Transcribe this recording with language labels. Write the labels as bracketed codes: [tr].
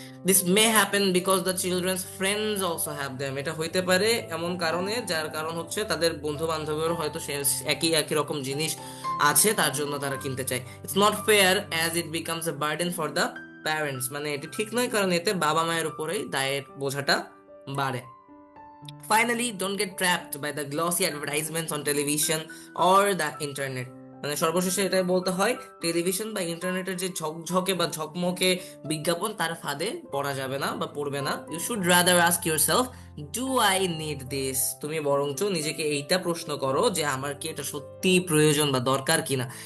[en] this may happen because the children's friends also have them, [bn] এটা হইতে পারে এমন কারণে যার কারণ হচ্ছে তাদের বন্ধু বান্ধবের হয়তো একই একই রকম জিনিস আছে, তার জন্য তারা কিনতে চায়। [en] it's not fair as it becomes a burden for the parents, [bn] মানে এটি ঠিক নয় কারণ এতে বাবা মায়ের উপরেই দায়ের বোঝাটা বাড়ে। [en] Finally, don't get trapped by the glossy advertisements on television or the internet. [bn] মানে সর্বশেষে এটাই বলতে হয়, টেলিভিশন বা ইন্টারনেটের যে ঝকঝকে বা ঝকমকে বিজ্ঞাপন তার ফাঁদে পড়া যাবে না বা পড়বে না। [en] You should rather ask yourself, do I need this? [bn] তুমি বরঞ্চ নিজেকে এইটা প্রশ্ন করো যে আমার কি এটা সত্যি প্রয়োজন বা দরকার কিনা।